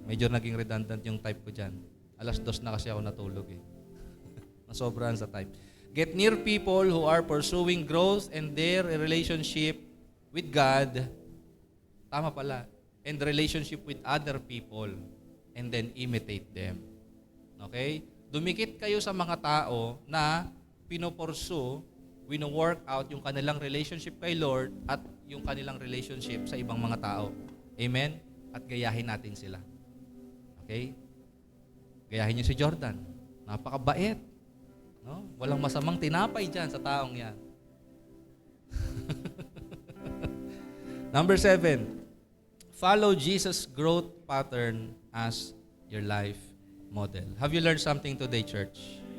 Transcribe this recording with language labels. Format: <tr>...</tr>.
<tl>Medyo naging redundant yung type ko dyan. 2:00 na kasi ako natulog eh. Nasobrahan sa type.</tl> <en>Get near people who are pursuing growth and their relationship with God.</en> <tl>Tama pala.</tl> <en>And relationship with other people. And then imitate them. Okay?</en> <tl>Dumikit kayo sa mga tao na pinopursue, wino-work out yung kanilang relationship kay Lord at yung kanilang relationship sa ibang mga tao. Amen? At gayahin natin sila. Okay? Gayahin niyo si Jordan. Napakabait. No? Walang masamang tinapay dyan sa taong yan.</tl> <en>Number 7, follow Jesus' growth pattern as your life model. Have you learned something today, church?</en>